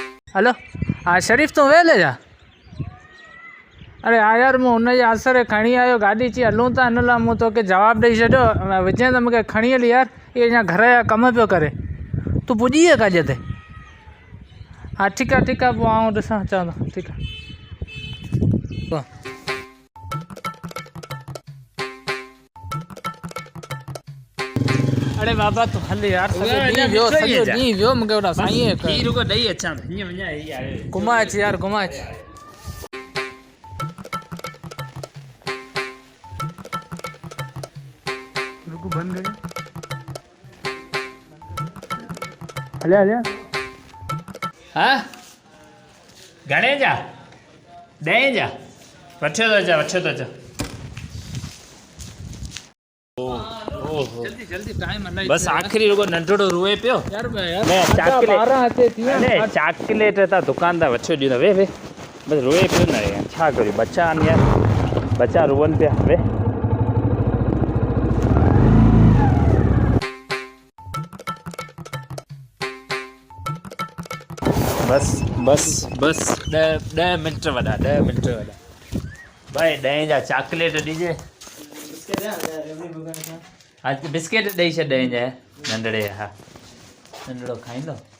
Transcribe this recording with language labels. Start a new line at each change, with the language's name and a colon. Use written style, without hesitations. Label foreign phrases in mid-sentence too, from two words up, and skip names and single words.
Sindhi: हलो हाँ शरीफ़ तूं वेले जा अरे हाँ यार मूं हुनजे आसरे खणी आयो गाॾी अची हलूं था हिन लाइ मूं तोखे जवाबु ॾेई छॾियो विझे त मूंखे खणी हली यार इहे अञा घर जा कम पियो करे तूं पुॼी वियो काजे ते हाँ ठीकु आहे पोइ आउं ॾिसां अचां थो ठीकु आहे अरे बाबा तूं हल यार सॼो ॾींहुं वियो मूंखे होॾां साईं ही रुको ॾेई अचां थो हीअं वञा ही आहे घुमाए अच यार घुमाए अच रुको बंद कर हले हाँ घणे जा 10 जा वठो थो अचां जल्दी जल्दी टाइम अलाई बस आखिरी रुको नंढड़ो रोए पियो यार चाकलेट था दुकान था वठो ॾींदा वे बस रोए पियो न यार छा करियूं बच्चा आहिनि यार बच्चा रोअनि पिया वे बस 10 मिंट वॾा भाई 10 जा चाकलेट ॾिजे हाँ बिस्किट ॾेई छॾ 10 जा नंढड़े हा नंढड़ो खाईंदो